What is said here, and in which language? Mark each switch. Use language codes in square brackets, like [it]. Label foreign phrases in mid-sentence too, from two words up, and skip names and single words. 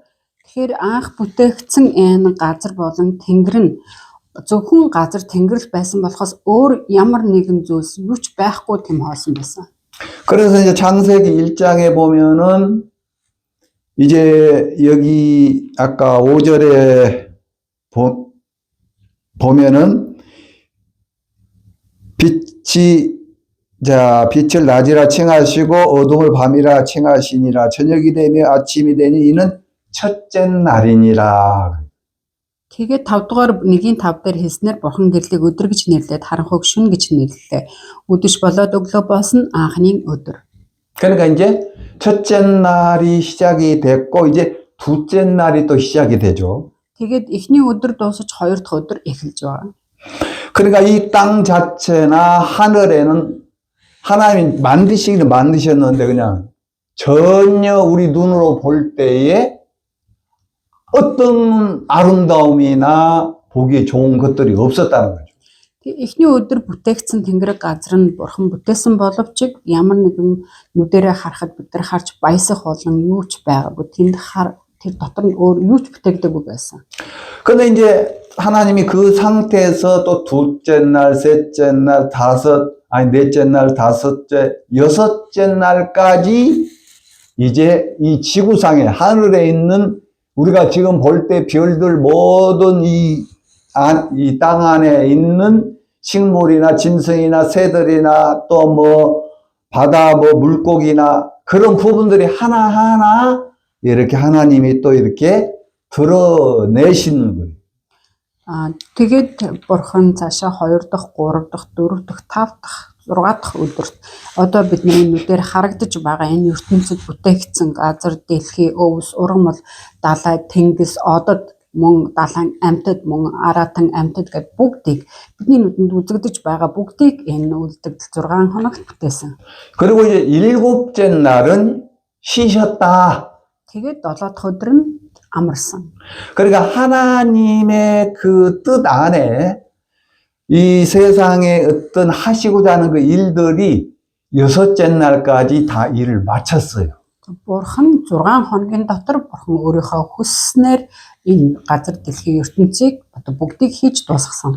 [mn] тэгэхээр анх бүтээгдсэн энэ газар болон тэнгэр нь зөвхөн газар тэнгэрл байсан болохоос өөр ямар нэгэн зүйлс юу ч байхгүй тэм хоосон байсан. [ko] 그래서 이제 창세기 1장에 보면은 이제 여기 아까 5절에 보면은 빛을 낮이라 칭하시고 어둠을 밤이라 칭하시니라 저녁이 되며 아침이 되니 이는 첫째 날이니라. [mn] Тэгээд 5 дугаар 1-5 дээр хэлснээр бурхан гэрлийг өдөр гэж нэрлээд харанхуйг шөнө гэж нэрлэлээ. Өдөж болоод өглөө болсон анхны өдөр. [ko] 그러니까 이제 첫째 날이 시작이 됐고 이제 둘째 날이 또 시작이 되죠. [mn] Тэгээд эхний өдөр дуусаж хоёр дахь өдөр эхэлж байгаа. [ko] 그러니까 이 땅 자체나 하늘에는 하나님이 만드시기는 만드셨는데 그냥 전혀 우리 눈으로 볼 때에 어떤 아름다움이나 보기 좋은 것들이 없었다는 거죠. [mn] Эхний өдөр бүтээгдсэн тэнгэр газар нь бурхан бүтээсэн боловч ямар нэгэн нүдэрээ харахад бид нар харж баясах болон юу ч байгаагүй. Тэр дотор нь өөр юу ч бүтээгдээгүй байсан. [ko] 근데 이제 하나님이 그 상태에서 또 둘째 날, 셋째 날, 넷째 날, 다섯째, 여섯째 날까지 이제 이 지구상에 하늘에 있는 우리가 지금 볼 때 별들 모든 이 땅 안에 있는 식물이나 짐승이나 새들이나 또 뭐 바다 뭐 물고기나 그런 부분들이 하나하나 이렇게 하나님이 또 이렇게 드러내시는 거예요. [mn] Тэгээд бурхан цаашаа 2 дахь, 3 дахь, 4 дахь, 5 дахь, 6 дахь өдөрт одоо бидний нүдээр харагдаж байгаа энэ ертөнцид бүтээгдсэн газар, дэлхий, өвс, ургамал, далай, тэнгис, одод, мөн далайн амьтад, мөн аратан амьтад гэд бүгдийг бидний нүдэнд үзэгдэж байгаа бүгдийг энэ үлдэгдэл 6 хоногт бүтээсэн. [ko] 그리고 이제 일곱째 날은 쉬셨다. [mn] Тэгээд 7 дахь өдөр нь амарсан. [ko] 그러니까 하나님의 그 뜻 안에 이 세상에 어떤 하시고자 하는 그 일들이 여섯째 날까지 다 일을 마쳤어요. [mn] Бурхан 6 хоногийн дотор бурхан өөрийнхөө хүсснээр энэ газар дэлхийн ертөнцийг одоо бүгдийг хийж дуусгасан.